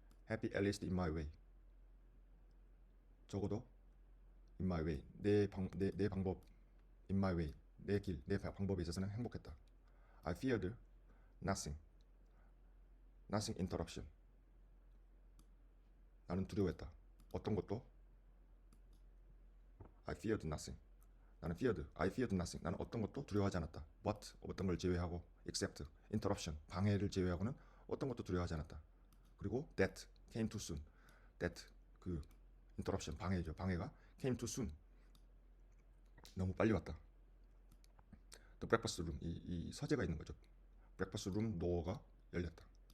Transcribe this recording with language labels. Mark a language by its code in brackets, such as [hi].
[en] Happy at least in my way [ko] 적어도 [en] in my way [ko] 내 방법 [en] in my way [ko] 내 길 내 방법에 있어서는 행복했다. [en] I feared nothing interruption [ko] 나는 두려워했다. 어떤 것도 [en] I feared nothing [ko] 나는 어떤 것도 두려워하지 않았다. But 어떤 걸 제외하고 [en] except interruption [ko] 방해를 제외하고는 어떤 것도 두려워하지 않았다. 그리고 [en] that came too soon that 그 interruption 방해가 came too soon [ko] 너무 빨리 왔다. [en] The breakfast room [ko] 이 서재가 있는 거죠. breakfast room door가 열렸다.